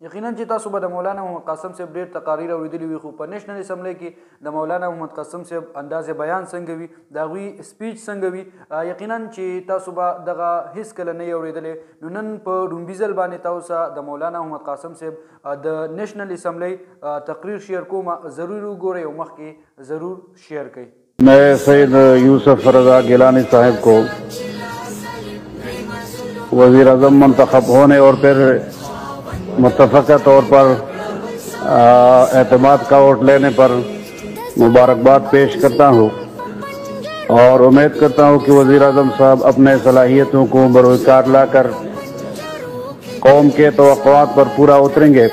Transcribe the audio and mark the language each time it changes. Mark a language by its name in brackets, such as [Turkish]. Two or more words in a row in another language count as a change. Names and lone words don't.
[Pashto] یقیناً چې تاسو به د مولانا محمد قاسم صاحب ډېر تقاریر اورېدلي وي، خو په نیشنل اسمبلی کې د مولانا محمد قاسم صاحب انداز بیان څنګه وي، د هغوی سپیچ څنګه وي، یقیناً چې تاسو به دغه هېڅ کله نه یې اورېدلی. نو نن په ډومبي ځل باندې تاسو د مولانا محمد قاسم صاحب د نیشنل اسمبلی تقریر شیئر کوم، ضرور وګورئ او مخکې ضرور شیئر کړئ. [Urdu] میں سید یوسف رضا گیلانی صاحب کو وزیر اعظم منتخب ہونے اور پھر متفقہ طور پر اعتماد کا ووٹ لینے پر مبارکباد پیش کرتا ہوں اور امید کرتا ہوں کہ وزیر اعظم صاحب اپنے صلاحیتوں کو بروئے کار لا کر قوم کے توقعات پر پورا اتریں گے.